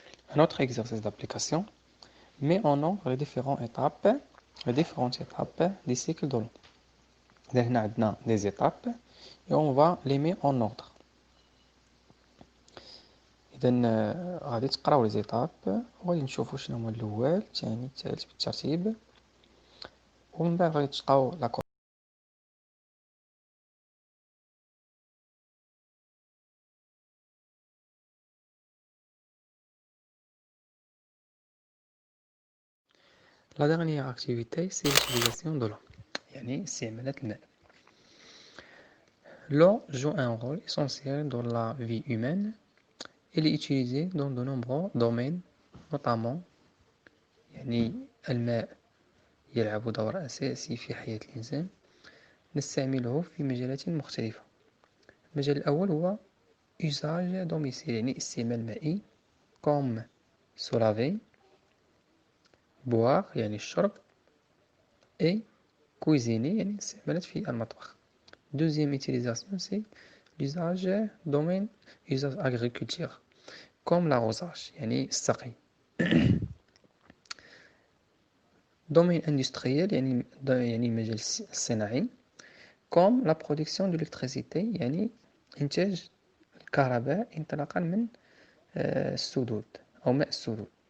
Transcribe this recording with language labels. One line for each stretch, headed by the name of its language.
French: Un autre exercice d'application met en ordre les différentes étapes des cycles de l'eau.
Arabic: هنا عندنا
French: des étapes et on va les mettre en ordre.
Arabic: إذا غادي تقراو
French: les étapes
Arabic: وغادي نشوفوا شنو هما الأول الثاني الثالث بالترتيب، ومن بعد غادي تلقاو لا.
French: La dernière activité c'est l'utilisation de l'eau،
Arabic: يعني استعمالات الماء.
French: L'eau joue un rôle essentiel dans la vie humaine. Elle est utilisée dans de nombreux domaines, notamment
Arabic: يعني الماء يلعب دور أساسي في حياة الإنسان. نستعمله في مجالات مختلفة. المجال الأول هو
French: usage domicile،
Arabic: يعني استعمال مائي،
French: comme se laver، boire
Arabic: يعني الشرب،
French: et cuisiner
Arabic: يعني الاستعمالات في المطبخ.
French: Deuxième utilisation c'est l'usage domaine usage agriculture comme l'arrosage يعني السقي. domaine industriel
Arabic: يعني المجال الصناعي
French: comme la production d'électricité
Arabic: يعني إنتاج الكهرباء انطلاقا من السدود أو ماء السدود.